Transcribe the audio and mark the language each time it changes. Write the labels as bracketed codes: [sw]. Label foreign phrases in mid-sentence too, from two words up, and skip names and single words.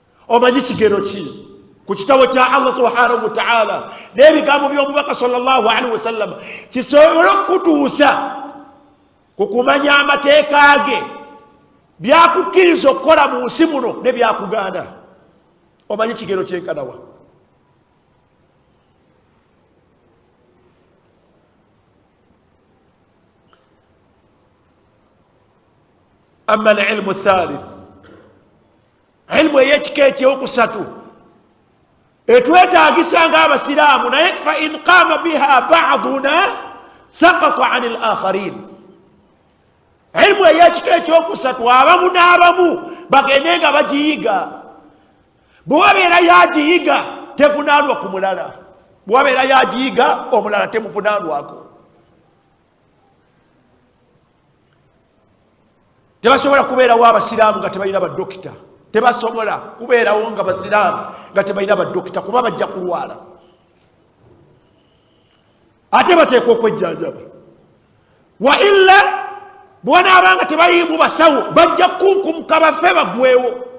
[lg] omanyi kigero ki ku kitabo kya Allah [ar] سبحانه وتعالى [lg] n'ebigambo by'omubaka [ar] صلى الله عليه وسلم [lg] kisobole okutuusa ku kumanya amateeka ge byakukkiriza okukola mu nsi muno ne byakugaana omanyi kigero kyenkanawa [ar] أما العلم الثالث [lg] ilmu ey'ekika ekyokusatu etwetaagisa ng'abasiraamu naye [ar] فإن قام بها بعضنا سقط عن الآخرين [lg] ilmu ey'ekika ekyokusatu abamu n'abamu bagende nga bagiyiga bwewabeera yagiyiga tevunaanwa ku mulala bwewabeera yagiyiga omulala temuvunaanwako tebasobola kubeerawo abasiraamu nga tebalina badokita tebasobola kubeerawo nga basiraamu nga tebalina badokita kuba bajja kulwala ate bateekwa okwejjanjaba [ar] وإلا [lg] bwanaabanga tebaliimu basawo bajja kunkumuka bafe bagwewo